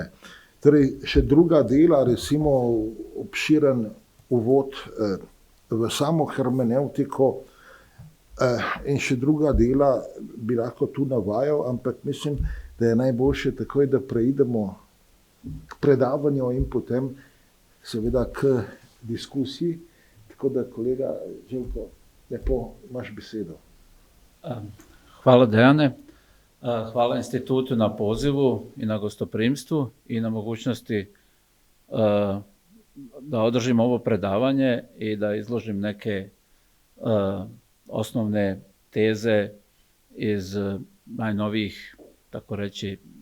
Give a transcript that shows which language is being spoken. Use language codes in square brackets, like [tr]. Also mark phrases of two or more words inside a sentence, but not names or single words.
[sl] Torej, še druga dela, recimo obširen uvod v samo hermenevtiko in še druga dela bi lahko tu navajal, ampak mislim, da je najboljše takoj, da preidemo k predavanju in potem seveda k diskusiji. Tako da, kolega Željko, lepo imaš besedo. Hvala, Dejane. [hr] Hvala institutu na pozivu i na gostoprimstvu i na mogućnosti da održim ovo predavanje i da izložim neke osnovne teze iz najnovijih, tako reći,